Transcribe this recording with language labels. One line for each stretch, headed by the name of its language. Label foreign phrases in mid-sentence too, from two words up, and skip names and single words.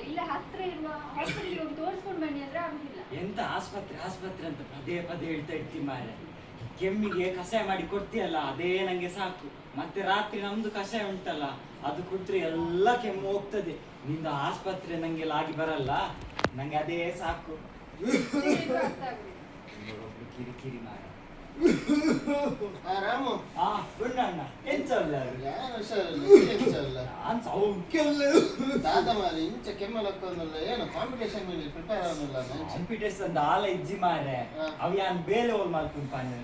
Kannada: ಇಲ್ಲ ಹತ್ರ ಇರುವ ಹಾಸ್ಪಿಟಲ್ಗೆ ಹೋಗಿ ತೋರಿಸ್ಕೊಂಡು ಬನ್ನಿ ಅಂದ್ರೆ ಆಗುದಿಲ್ಲ. ಎಂತ ಆಸ್ಪತ್ರೆ ಅಂತ ಪದೇ ಹೇಳ್ತಾ ಇರ್ತೀನಿ ಮಾರೆ. ಕೆಮ್ಮಿಗೆ ಕಷಾಯ ಮಾಡಿ ಕೊಡ್ತೀಯಲ್ಲ, ಅದೇ ನಂಗೆ ಸಾಕು. ಮತ್ತೆ ರಾತ್ರಿ ನಮ್ದು ಕಷಾಯ ಉಂಟಲ್ಲ, ಅದು ಕುಡಿದ್ರೆ ಎಲ್ಲ ಕೆಮ್ಮು ಹೋಗ್ತದೆ. ನಿಂದ ಆಸ್ಪತ್ರೆ ನಂಗೆಲ್ಲ ಆಗಿ ಬರಲ್ಲ, ನಂಗೆ ಅದೇ ಸಾಕು. ಕಿರಿಕಿರಿ ಮಾರೆ. ರಾಮು, ಗುಂಡಣ್ಣ ಎಂತ
Tulu: ದಾದ ಮಾರಿ ಇಂಚ ಕೆಮ್ಮಲಕ್ಕೊಂದಲ್ಲ
Kannada: ಏನು ಕಾಂಪಿಟೇಷನ್ ಪ್ರಿಪೇರ್ ಆಗಲ್ಲ.
Tulu: ಕಾಂಪಿಟೇಷನ್ ಆಲ ಇಜ್ಜಿ ಮಾರೆ. ಅವ ಯಾನ್ ಬೇಲೆ
Kannada: ಹೋಲ್ ಮಾಡ್ಕೊಂಡ್